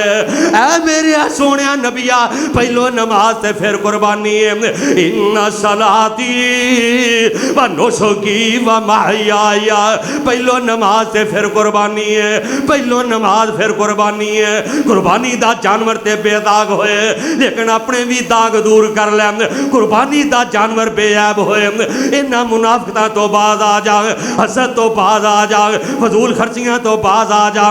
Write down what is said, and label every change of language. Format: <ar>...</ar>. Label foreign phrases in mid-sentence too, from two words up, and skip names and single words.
<pa>اے میرے سوہنے نبیا، پہلوں نماز تے پھر قربانی ہے.</pa> <ar>إن صلاتي ونسكي ومحياي,</ar> <pa>، پہلوں نماز تے پھر قربانی ہے، پہلوں نماز پھر قربانی ہے. قربانی دا جانور تے بے داغ ہوئے، لیکن اپنے بھی داغ دور کر لین. قربانی دا جانور بے عیب ہوئے، انہاں منافقاں توں باز آ جا، حسد توں باز آ جا، فضول خرچیاں توں باز آ جا.</pa>